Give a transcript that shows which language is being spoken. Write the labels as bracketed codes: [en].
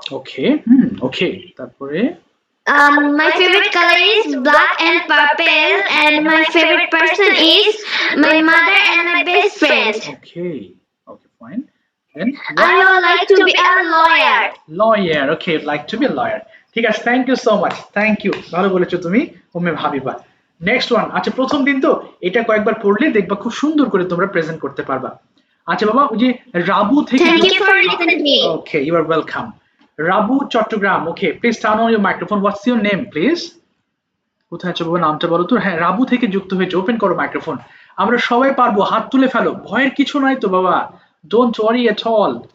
[en] Okay okay তারপরে My favorite color is black and purple and my favorite person is my mother and my best friend. okay fine. Then I would like to be a lawyer. lawyer. Okay, like to be a lawyer. [bn] ঠিক আছে, [en] thank you so much, thank you, [bn] ভালো বলেছো তুমি Umme Habiba. [en] Next one. [bn] আচ্ছা প্রথম দিন তো এটা কয়েকবার পড়লে দেখবা খুব সুন্দর করে তোমরা প্রেজেন্ট করতে পারবা। আচ্ছা বাবা ওই যে রাবু থেকে [en] Thank you for listening to me. Okay, you are welcome. Rabu Chattogram. Okay, please turn on your microphone. What's your name, please? [bn] কোথায় আছো বাবা, নামটা বলো তো। হ্যাঁ রাবু থেকে যুক্ত হয়েছে, ওপেন করো মাইক্রোফোন। আমরা সবাই পারবো, হাত তুলে ফেলো, ভয়ের কিছু নাই তো বাবা, [en] Don't worry at all.